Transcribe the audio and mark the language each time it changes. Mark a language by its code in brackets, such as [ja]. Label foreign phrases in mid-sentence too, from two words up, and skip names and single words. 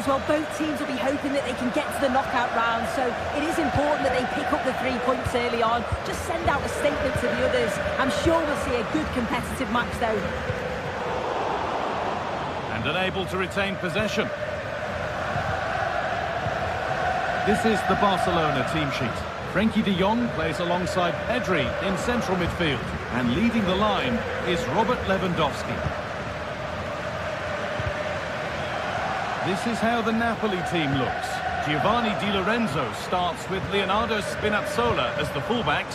[en] Well, both teams will be hoping that they can get to the knockout round, so it is important that they pick up the 3 points early on. Just send out a statement to the others. I'm sure we'll see a good competitive match, though. And unable to retain possession. This is the Barcelona team sheet. Frenkie de Jong plays alongside Pedri in central midfield. And leading the line is Robert Lewandowski. This is how the Napoli team looks. Giovanni Di Lorenzo starts with Leonardo Spinazzola as the fullbacks.